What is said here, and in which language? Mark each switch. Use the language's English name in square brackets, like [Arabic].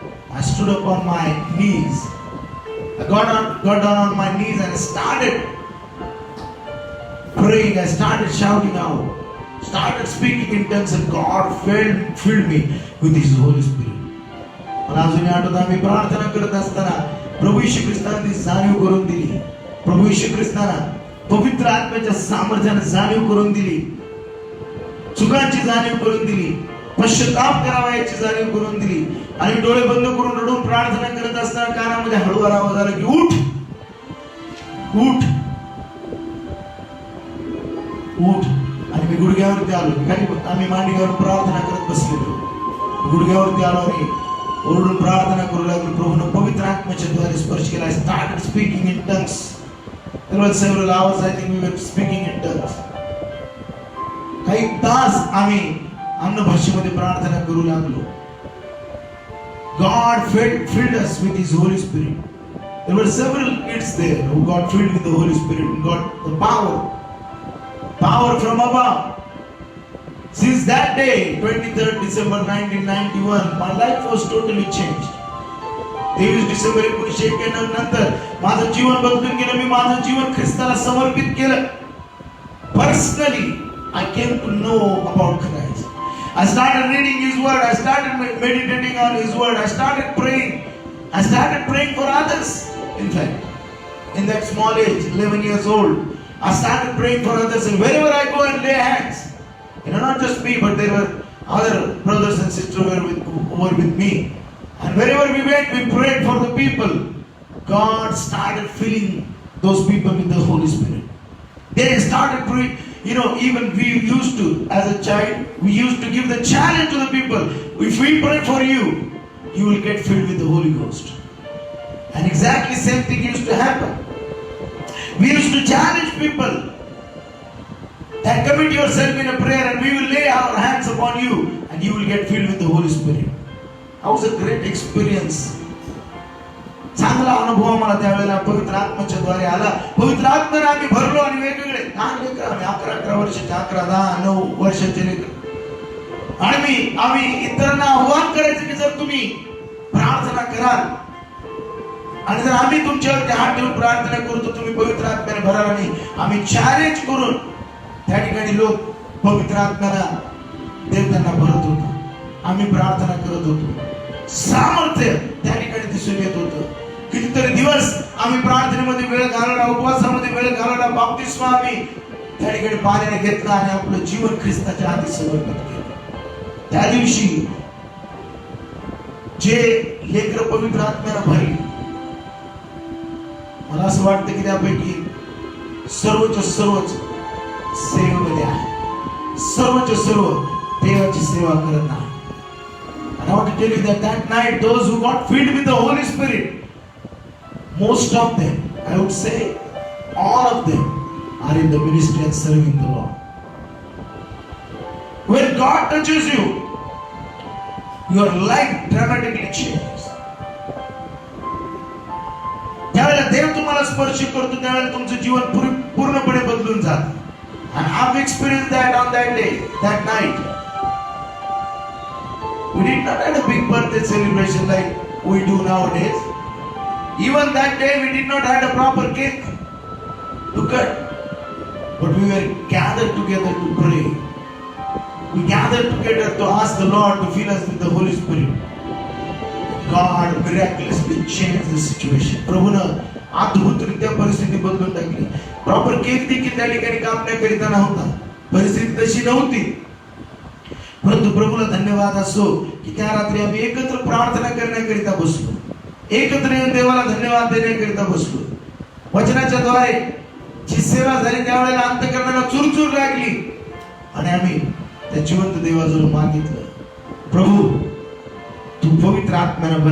[English] I stood up on my knees. I got down on my knees and I started praying. I started shouting out, started speaking in tongues, and God filled me with His Holy Spirit. [Marathi] मला अजूनही आठवतं आम्ही प्रार्थना करत असताना प्रभू येशू ख्रिस्ताने जाणीव करून दिली. प्रभू येशू ख्रिस्ताने पवित्र आत्म्याच्या सामर्थ्याने जाणीव करून दिली, चुकांची जाणीव करून दिली, पश्चाताप करावा याची जाणीव करून दिली. आणि डोळे बंद करून रडून प्रार्थना करत असताना कानामध्ये हळूवार आवाज आला की उठ उठ उठ. आणि मी गुडघ्यावरती आलो. खाली आम्ही मांडीवर प्रार्थना करत बसलेलो. गुडघ्यावरती आलो आणि ओरडून प्रार्थना करू लागलो. प्रभूने पवित्र आत्म्याच्या द्वारे स्पर्श केला. [English] I started speaking in tongues. There were several hours I think we were speaking in tongues. [Marathi] काही तास आम्ही अन्य भाषेमध्ये प्रार्थना करू लागलो. [English] God filled us with His Holy Spirit. There were several kids there who got filled with the Holy Spirit and got the power power from above. Since that day, 23rd December 1991, my life was totally changed. [Marathi] 23 December 1991 नंतर माझं जीवन बदलून गेलं. मी माझं जीवन ख्रिस्ताला समर्पित केलं. [English] Personally, I came to know about Christ. I started reading His Word. I started meditating on His Word. I started praying. I started praying for others. In fact, in that small age, 11 years old, I started praying for others. And wherever I go and lay hands, not just me, but there were other brothers and sisters who were with me. And wherever we went, we prayed for the people. God started filling those people with the Holy Spirit. They started praying. Even we used to, as a child, we used to give the challenge to the people. If we pray for you, you will get filled with the Holy Ghost. And exactly same thing used to happen. We used to challenge people that commit yourself in a prayer and we will lay our hands upon you and you will get filled with the Holy Spirit. That was a great experience. [Marathi] चांगला अनुभव मला त्यावेळेला पवित्र आत्म्याच्या द्वारे आला. पवित्र आत्म्याने आम्ही भरलो आणि वेगवेगळे लहान लेकर आम्ही 11 वर्षाचे, 11, 10, 9 वर्षाचे लेकर. आणि आम्ही इतरांना आव्हान करायचं की जर तुम्ही प्रार्थना कराल आणि जर आम्ही तुमच्यावरती हात ठेवून प्रार्थना करू तर तुम्ही पवित्र आत्म्याने भराल. आणि आम्ही चॅलेंज करून त्या ठिकाणी लोक पवित्र आत्म्याला देव त्यांना भरत होता. आम्ही प्रार्थना करत होतो. सामर्थ्य त्या ठिकाणी दिसून येत होतं. कितीतरी दिवस आम्ही प्रार्थनेमध्ये वेळ घालवला, उपवासामध्ये वेळ घालवला. बाप्तिस्मा आम्ही त्या ठिकाणी पाण्याने घेतला आणि आपलं जीवन ख्रिस्ताच्या हाती समर्पित केलं. त्या दिवशी जे लेकर पवित्र आत्म्याने भरली, मला असं वाटतं की त्यापैकी सर्वच सेवेमध्ये आहे. सर्वच सर्व देवाची सेवा करत आहे. [English] And I want to tell you that night, those who got filled with the Holy Spirit, most of them, I would say, all of them, are in the ministry and serving the Lord. When God touches you, your life dramatically changes. [Marathi] ज्यावेळेला देव तुम्हाला स्पर्श करतो त्यावेळेला तुमचं जीवन पूर्णपणे बदलून जातं. [English] And I've experienced that on that day, that night. We did not have a big birthday celebration like we do nowadays. Even that day we did not have a proper cake to cut. But we were gathered together to pray. We gathered together to ask the Lord to fill us with the Holy Spirit. God miraculously changed the situation. [Marathi] प्रभूनं अद्भुतरित्या परिस्थिती बदलून टाकली. Proper cake देखील त्या ठिकाणी काम करता नव्हता. परिस्थिती तशी नव्हती. परंतु प्रभूला धन्यवाद असो की त्या रात्री आम्ही एकत्र प्रार्थना करण्याकरिता बसलो. एकत्र येऊन देवाला धन्यवाद देण्याकरिता बसलो. वचनाच्या द्वारे जी सेवा झाली त्यावेळेला अंतःकरणाला चुरचूर लागली आणि आम्ही त्या जिवंत देवाजवळ मागितलं, प्रभू तू पवित्र आत्म्याने भर.